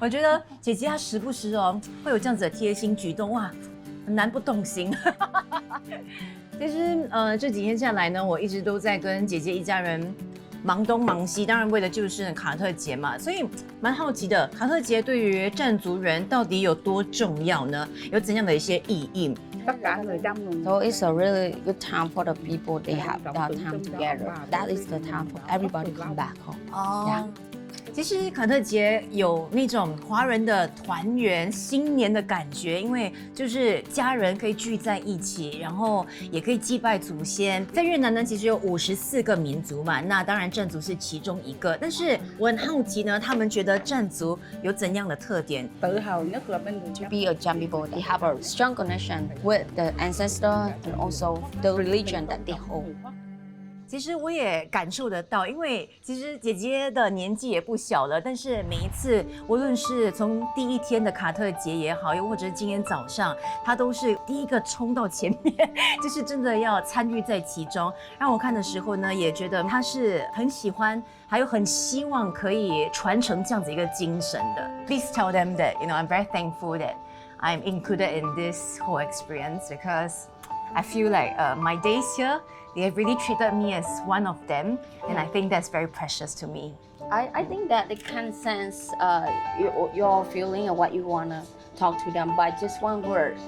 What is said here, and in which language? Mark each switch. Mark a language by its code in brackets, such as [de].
[zh] 我觉得姐姐她时不时会有这样子的贴心举动，哇，很难不动心。其实这几天下来呢，我一直都在跟姐姐一家人忙东忙西，当然为的就是卡特节嘛，所以蛮好奇的，卡特节对于占族人到底有多重要呢？有怎样的一些意义？ [vi] tất cả người Chăm luôn. [en] So it's a really good time for the people. They have that time together. That is the time for everybody to come back home. [zh] 哦，其实卡特节有那种华人的团圆新年的感觉，因为就是家人可以聚在一起，然后也可以祭拜祖先。在越南呢，其实有54个民族嘛，那当然占族是其中一个。但是我很好奇呢，他们觉得占族有怎样的特点？ [vi] Tự hào nhất là bên người [en] To [vi] Chăm. [en] be a Cham people, they have a strong connection with the ancestor and also the religion that they hold. [zh] 其实我也感受得到，因为其实姐姐的年纪也不小了，但是每一次，无论是从第一天的卡特节也好，又或者是今天早上，她都是第一个冲到前面，就是真的要参与在其中。让我看的时候呢，也觉得她是很喜欢，还有很希望可以传承这样子一个精神的。 [en] Please tell them that I'm very thankful that I'm included in this whole experience because I feel like my days here. They have really treated me as one of them, and I think that's very precious to me. I think that they can sense your feeling and what you want to talk to them by just one word.